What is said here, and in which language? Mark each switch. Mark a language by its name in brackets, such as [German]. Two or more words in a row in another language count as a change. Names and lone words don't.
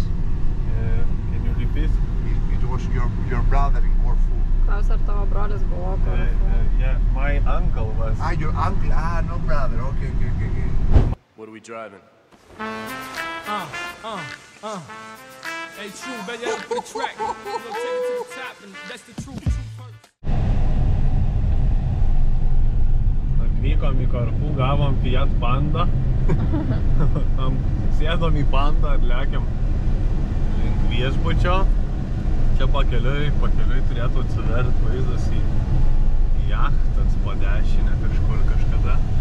[English] Can you repeat? It was your brother in Corfu. [Lithuanian] Klaus, ar tavo brolis buvo Korfu? [English] Yeah, my uncle was. Ah, your uncle. Ah, no brother. Okay. What are we driving? Hey, true, baby, up for the track. We're gonna take it to the top, and that's the truth. [Lithuanian] Atvykom į Korfų, gavom Fiat Panda. Sėdom į Pandą ir lekiam link viešbučio. Čia pakeliui turėtų atsiverti vaizdas į jachtas po dešinę kažkur kažkada.